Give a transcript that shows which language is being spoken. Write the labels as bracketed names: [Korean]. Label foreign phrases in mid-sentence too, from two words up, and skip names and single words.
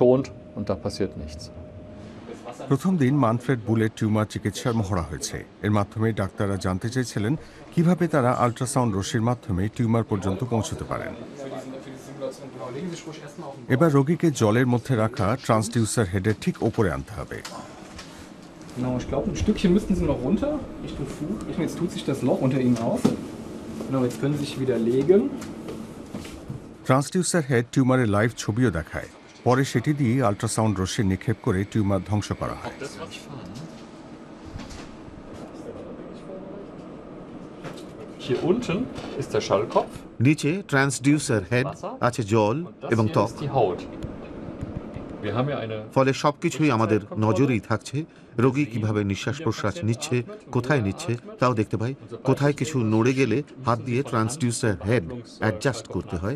[Bangla] প্রথম দিন মানফ্রেড বুলের টিউমার চিকিৎসার মহড়া হয়েছে। এর মাধ্যমে ডাক্তাররা জানতে চেয়েছিলেন কিভাবে তারা আল্ট্রাসাউন্ড রশ্মির মাধ্যমে টিউমার পর্যন্ত পৌঁছতে পারেন। এবার রোগীকে জলের মধ্যে রাখা [English] transducer head [Bangla] ঠিক ওপরে আনতে হবে। [German] Genau, ich glaube, ein Stückchen müssten Sie noch runter, Richtung Fuß. Jetzt tut sich das Loch unter Ihnen auf. Genau, jetzt können Sie sich wieder legen. [English] transducer head [Bangla] টিউমারের লাইভ ছবিও দেখায়। পরে সেটি দিয়ে আল্ট্রাসাউন্ড রশ্মি নিক্ষেপ করে টিউমার ধ্বংস করা হয়। [German] Hier unten ist der Schallkopf. [Bangla] নিচে [English] transducer head [Bangla] আছে, জল এবং ত্বক। ফলে সবকিছুই আমাদের নজরেই থাকছে। রোগী কিভাবে নিঃশ্বাস প্রশ্বাস নিচ্ছে, কোথায় নিচ্ছে তাও দেখতে পাই। কোথায় কিছু নড়ে গেলে হাত দিয়ে [English] transducer head adjust [Bangla] করতে হয়।